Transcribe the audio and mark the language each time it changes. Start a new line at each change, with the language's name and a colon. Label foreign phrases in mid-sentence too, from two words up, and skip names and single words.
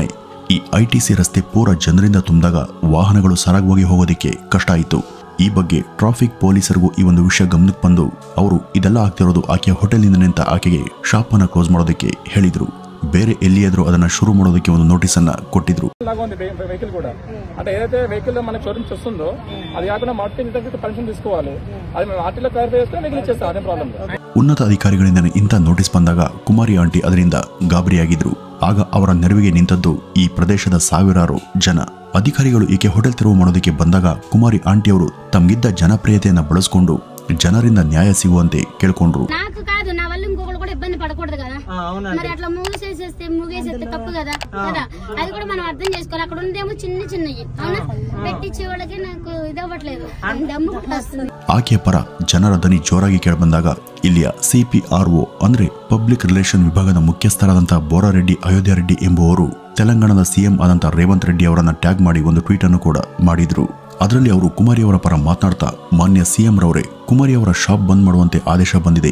Kannada: ಈ ITC ರಸ್ತೆ ಪೂರ ಜನರಿಂದ ತುಂಬಿದಾಗ ವಾಹನಗಳು ಸರಾಗವಾಗಿ ಹೋಗೋದಕ್ಕೆ ಕಷ್ಟ ಆಯಿತು. ಈ ಬಗ್ಗೆ ಟ್ರಾಫಿಕ್ ಪೊಲೀಸರಿಗೂ ಈ ಒಂದು ವಿಷಯ ಗಮನಕ್ಕೆ ಬಂದು ಅವರು ಇದೆಲ್ಲ ಆಗ್ತಿರೋದು ಆಕೆಯ ಹೋಟೆಲ್ನಿಂದನೇ ಅಂತ ಆಕೆಗೆ ಶಾಪ್ ಅನ್ನ ಕ್ಲೋಸ್ ಮಾಡೋದಕ್ಕೆ ಹೇಳಿದ್ರು. ಬೇರೆ ಎಲ್ಲಿಯಾದ್ರೂ ಅದನ್ನ ಶುರು ಮಾಡೋದಕ್ಕೆ ಒಂದು ನೋಟಿಸ್ ಅನ್ನ ಕೊಟ್ಟಿದ್ರು.
Telugu: వెహికల్ కూడా అంటే ఏదైతే వెహికల్ మన షోరూమ్స్ వస్తుందో అది కాకుండా
English: marketing permission
Telugu: తీసుకోవాలి. అది మేము ఆర్టీలో క్లారిఫై చేస్తే మీకు ఇచ్చేస్తాం, అదే ప్రాబ్లం.
Kannada: ಉನ್ನತ ಅಧಿಕಾರಿಗಳಿಂದ ಇಂಥ ನೋಟಿಸ್ ಬಂದಾಗ ಕುಮಾರಿ ಆಂಟಿ ಅದರಿಂದ ಗಾಬರಿಯಾಗಿದ್ರು. ಆಗ ಅವರ ನೆರವಿಗೆ ನಿಂತದ್ದು ಈ ಪ್ರದೇಶದ ಸಾವಿರಾರು ಜನ. ಅಧಿಕಾರಿಗಳು ಈಕೆ ಹೋಟೆಲ್ ತೆರವು ಮಾಡೋದಕ್ಕೆ ಬಂದಾಗ ಕುಮಾರಿ ಆಂಟಿಯವರು ತಮ್ಗಿದ್ದ ಜನಪ್ರಿಯತೆಯನ್ನ ಬಳಸಿಕೊಂಡು ಜನರಿಂದ ನ್ಯಾಯ ಸಿಗುವಂತೆ ಕೇಳ್ಕೊಂಡ್ರು.
Telugu: పడకూడదు కదా, మరి అట్లా ముగేసేస్తే తప్పు కదా కదా, అది కూడా మనం అర్థం చేసుకోవాలి. అక్కడ ఉందేమో చిన్న చిన్నవి అవునా, పెట్టించే వాళ్ళకి నాకు ఇదవ్వట్లేదు, దమ్ము వస్తుంది.
Kannada: ಆಕೆಯ ಪರ ಜನರ ದನಿ ಜೋರಾಗಿ ಕೇಳಬಂದಾಗ ಇಲ್ಲಿಯ CPRO ಅಂದ್ರೆ
English: public relation
Kannada: ವಿಭಾಗದ ಮುಖ್ಯಸ್ಥರಾದಂಥ ಬೋರಾರೆಡ್ಡಿ ಅಯೋಧ್ಯ ರೆಡ್ಡಿ ಎಂಬುವರು ತೆಲಂಗಾಣದ CM ಆದಂಥ ರೇವಂತ್ ರೆಡ್ಡಿ ಅವರನ್ನ ಟ್ಯಾಗ್ ಮಾಡಿ ಒಂದು ಟ್ವೀಟ್ ಅನ್ನು ಕೂಡ ಮಾಡಿದ್ರು. ಅದರಲ್ಲಿ ಅವರು ಕುಮಾರಿಯವರ ಪರ ಮಾತನಾಡ್ತಾ, ಮಾನ್ಯ CM ರವರೇ, ಕುಮಾರಿಯವರ ಶಾಪ್ ಬಂದ್ ಮಾಡುವಂತೆ ಆದೇಶ ಬಂದಿದೆ.